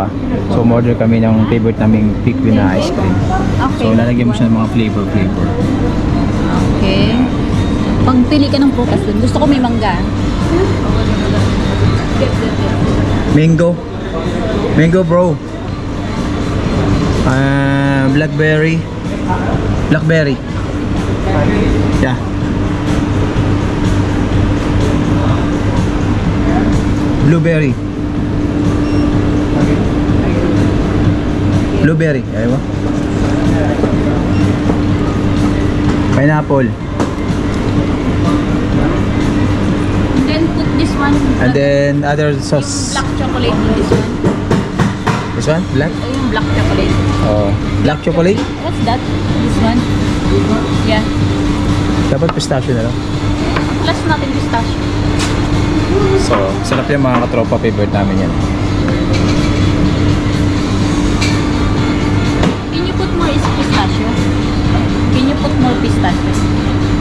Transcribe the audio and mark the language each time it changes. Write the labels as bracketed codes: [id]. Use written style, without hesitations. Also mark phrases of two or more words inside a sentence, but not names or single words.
[en] So order [tl] kami ng favorite naming PQ na [en] ice cream. [tl] So Okay. lalagyan mo siya ng mga flavor. Okay. Pagpili ka ng prutas dun. Gusto ko may mangga. Mango. [en] Mango bro. Blackberry. Blackberry. Yeah. Blueberry. Blueberry. [tl] Ayaw mo? [en] Pineapple. Then put this one. And then other [tl] Yung sauce. [en] black chocolate in this one. This one? Black? [tl] Yung [en] black chocolate. Oh. Black chocolate? What's that? This one? Yeah. [tl] Dapat pistachio na lang. Plus natin pistachio. So, sarap yung mga katropa. Favorite namin yan. [en] Can you put more pistachio? Can you put more pistachio?